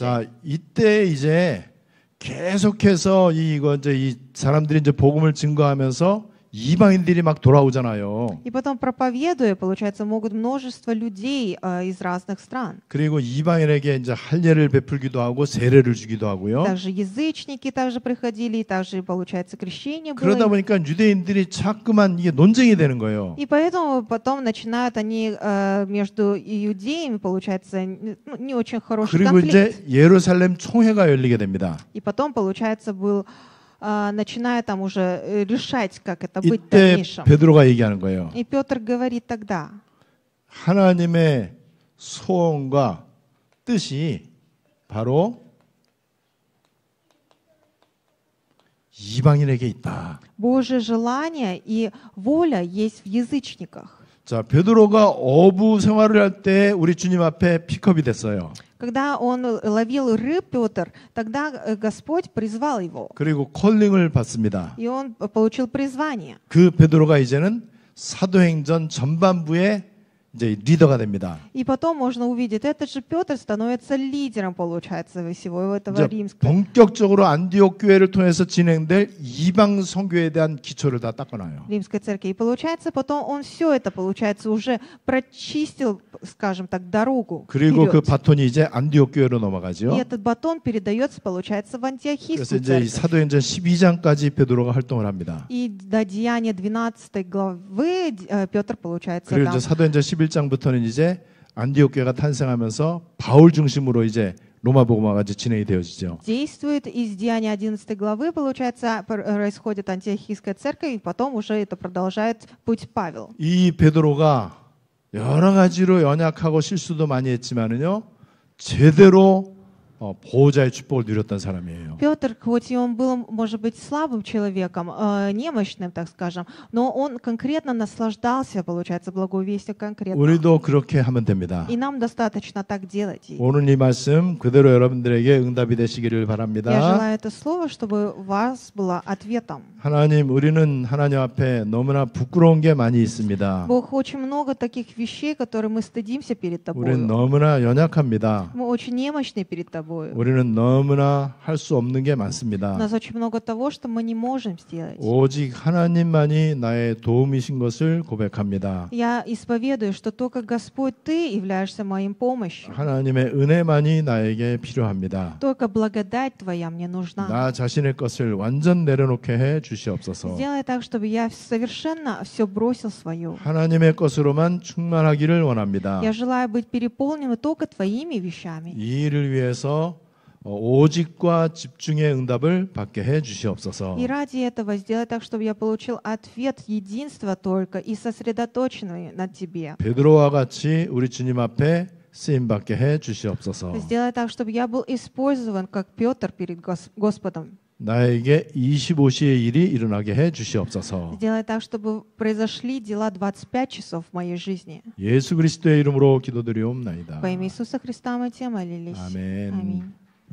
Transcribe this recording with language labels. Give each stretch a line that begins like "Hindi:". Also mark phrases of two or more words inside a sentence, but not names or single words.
Korean: 자, 이때 이제 계속해서 이제 이 사람들이 이제 복음을 증거하면서 이방인들이 막 돌아오잖아요.
Russian: И потом, проповедуя, получается, могут множество людей из разных стран.
Korean: 그리고 이방인에게 이제 할례를 베풀기도 하고 세례를 주기도 하고요.
Russian: Также язычники также приходили, и также, получается, крещение
Korean: 그러다
Russian: было.
Korean: 보니까 유대인들이 자꾸만 이게 논쟁이 되는 거예요.
Russian: И поэтому потом начинают они между иудеями, получается, не очень хороший
Korean: 그리고
Russian: конфликт.
Korean: 이제 예루살렘 총회가 열리게 됩니다.
Russian: И потом, получается, начиная там уже решать, как это быть в
Korean: 이때
Russian: дальнейшем.
Korean: 베드로가 얘기하는 거예요.
Russian: И Петр говорит тогда,
Korean: 하나님의 소원과 뜻이 바로 이방인에게 있다.
Russian: Божье желание и воля есть в язычниках.
Korean: 자, 베드로가 어부 생활을 할 때 우리 주님 앞에 픽업이 됐어요.
Russian: Когда он ловил рыб, Петр, тогда Господь призвал его.
Korean: 그리고 콜링을 받습니다.
Russian: И он получил призвание.
Korean: 그 베드로가 이제는 사도행전 전반부의 이제 리더가 됩니다.
Russian: И потом можно увидеть, этот же Петр становится лидером, получается, всего этого
Korean: 이제
Russian: римского.
Korean: 본격적으로 안디옥 교회를 통해서 진행될 이방 선교에 대한 기초를 다 닦아놔요.
Russian: Римской церкви. И получается, потом он все это, получается, уже прочистил, скажем так, дорогу
Korean: 그리고 그
Russian: вперед.
Korean: 바톤이 이제 안디옥 교회로
Russian: И
Korean: 넘어가죠.
Russian: этот батон передается, получается, в
Korean: 그래서
Russian: антиохийскую
Korean: 이제 이
Russian: церковь.
Korean: 사도행전 12장까지 베드로가 활동을 합니다.
Russian: И до Деяния 12 главы Петр, получается,
Korean: 그리고
Russian: там.
Korean: 이제 사도행전 11장부터는 이제 안디옥 교회가 탄생하면서 바울 중심으로 이제 로마 복음화가 이제 진행이 되어지죠.
Russian: Действует из Деяния 11 главы, получается, происходит антиохийская церковь, и потом уже это продолжает путь Павел.
Korean: 이 베드로가 여러 가지로 연약하고 실수도 많이 했지만은요, 제대로 보호자의 축복을 누렸던 사람이에요.
Russian: Петр, хоть и он был, может быть, слабым человеком, немощным, так скажем, но он конкретно наслаждался, получается, благовестием конкретно.
Korean: 우리도 그렇게 하면 됩니다.
Russian: И нам достаточно так делать.
Korean: 오늘 이 말씀 그대로 여러분들에게 응답이 되시기를
Russian: Я
Korean: 바랍니다.
Russian: желаю это слово, чтобы у вас было ответом.
Korean: 하나님, 우리는 하나님 앞에 너무나 부끄러운 게 많이 있습니다.
Russian: Бог, очень много таких вещей, которые мы стыдимся перед
Korean: 우리는
Russian: тобой.
Korean: 너무나 연약합니다.
Russian: Мы очень немощны перед тобой.
Korean: 우리는 너무나 할 수 없는 게
Russian: У
Korean: 많습니다.
Russian: нас очень много того, что мы не можем сделать.
Korean: 오직 하나님만이 나의 도움이신 것을 고백합니다.
Russian: Я исповедую, что только Господь, Ты являешься моим помощью.
Korean: 하나님의 은혜만이 나에게 필요합니다.
Russian: Только благодать Твоя мне нужна.
Korean: 나 자신의 것을 완전 내려놓게 해 주시옵소서.
Russian: Сделай так, чтобы я совершенно все бросил свое.
Korean: 하나님의 것으로만 충만하기를 원합니다.
Russian: Я желаю быть переполненным только Твоими вещами.
Korean: 이 일을 위해서 오직과 집중의 응답을 받게 해 주시옵소서.
Russian: И ради этого сделай так, чтобы я получил ответ единства только и сосредоточенный на Тебе.
Korean: 베드로와 같이 우리 주님 앞에 쓰임 받게 해 주시옵소서.
Russian: Сделай так, чтобы я был использован как Петр перед Господом.
Korean: 나에게 25시의 일이 일어나게 해 주시옵소서.
Russian: Сделай так, чтобы произошли дела 25 часов в моей жизни.
Korean: 예수 그리스도의 이름으로 기도드리옵나이다.
Russian: Во имя Иисуса Христа мы Тебя молились.
Korean: 아멘.
Russian: Аминь.